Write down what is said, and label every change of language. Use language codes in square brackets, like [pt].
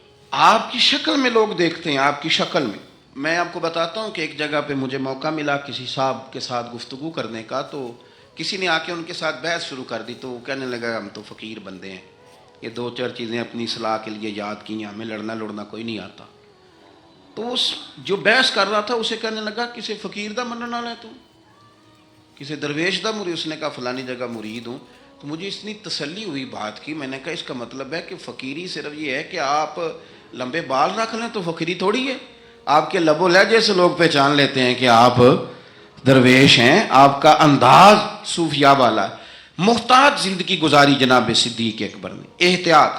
[ur] آپ کی شکل میں لوگ دیکھتے ہیں، آپ کی شکل میں. میں آپ کو بتاتا ہوں کہ ایک جگہ پہ مجھے موقع ملا کسی صاحب کے ساتھ گفتگو کرنے کا. تو کسی نے آ کے ان کے ساتھ بحث شروع کر دی. تو وہ کہنے لگا ہم تو فقیر بندے ہیں، یہ دو چار چیزیں اپنی اصلاح کے لیے یاد کی ہیں، ہمیں لڑنا کوئی نہیں آتا. تو اس جو بحث کر رہا تھا اسے کہنے لگا [pa] کسی فقیر دا منن والا ہے تو، کسی درویش دا مرید؟ [ur] اس نے کہا فلانی جگہ مرید ہوں. تو مجھے اتنی تسلی ہوئی بات کی. میں نے کہا اس کا مطلب ہے کہ فقیری صرف یہ ہے کہ آپ لمبے بال رکھ لیں تو فقیری تھوڑی ہے. آپ کے لب و لہجے سے لوگ پہچان لیتے ہیں کہ آپ درویش ہیں، آپ کا انداز صوفیاء والا ہے. محتاط زندگی گزاری جناب صدیق اکبر نے، احتیاط.